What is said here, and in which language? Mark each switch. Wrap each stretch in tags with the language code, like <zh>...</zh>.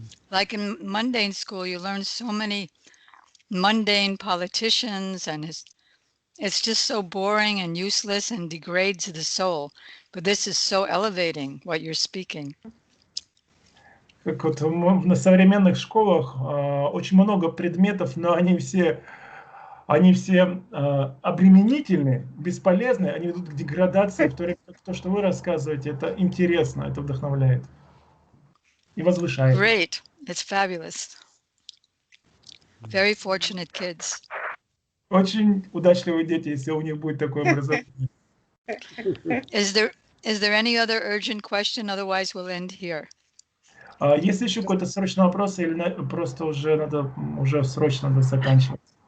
<en>Like in mundane school, you learn so many mundane politicians, and it's just so boring and useless and degrades the soul. But this is so elevating, what you're speaking.</en> <ru>Как вот на современных школах очень много предметов, но они все они все обременительны, бесполезны, они ведут к деградации, в то время как то, что вы рассказываете, это интересно, это вдохновляет и возвышает.</ru> <en>Great. It's fabulous. Very fortunate kids.</en> <ru>Очень удачливые дети, если у них будет такое образование.</ru> <en>Is there any other urgent question? Otherwise, we'll end here.</en> <ru>Есть еще какой-то срочный вопрос или просто уже срочно надо заканчивать?</ru>